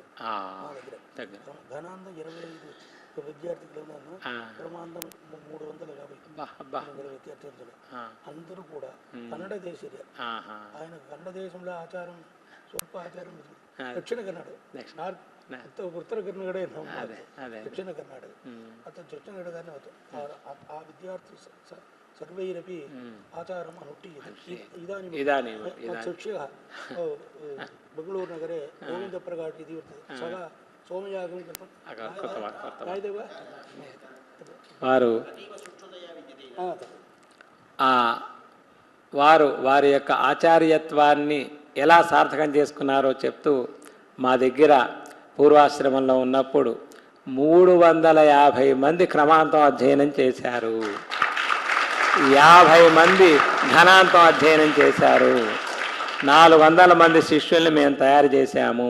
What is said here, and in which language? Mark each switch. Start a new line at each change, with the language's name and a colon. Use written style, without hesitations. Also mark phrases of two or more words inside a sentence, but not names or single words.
Telugu: మా దగ్గర ఘనాంతం 25 విద్యార్థులు ఉన్నాను, ప్రమాంతం 350 విద్యార్థులు. అందరూ కూడా కన్నడ దేశీయులే. ఆయన కన్నడ దేశంలో ఆచారం స్వల్ప ఆచారం దక్షిణ కన్నడ, ఉత్తర కన్నడ, దక్షిణ కన్నడ అతను దక్షిణ కన్నడ ఆ విద్యార్థి
Sanskrit: सर्वैरपि आचारम् अनुष्ठीयते. इदानीं शिक्षकः बेङ्गळूरुनगरे गोविन्दप्रकाट् इति वर्तते, सः सोमयागं कृतवान्.
Telugu: వారు వారి యొక్క ఆచార్యత్వాన్ని ఎలా సార్థకం చేసుకున్నారో చెప్తూ మా దగ్గర పూర్వాశ్రమంలో ఉన్నప్పుడు 350 మంది క్రమాంతం అధ్యయనం చేశారు, 50 మంది ఘనాంతం అధ్యయనం చేశారు, 400 మంది శిష్యుల్ని మేము తయారు చేశాము.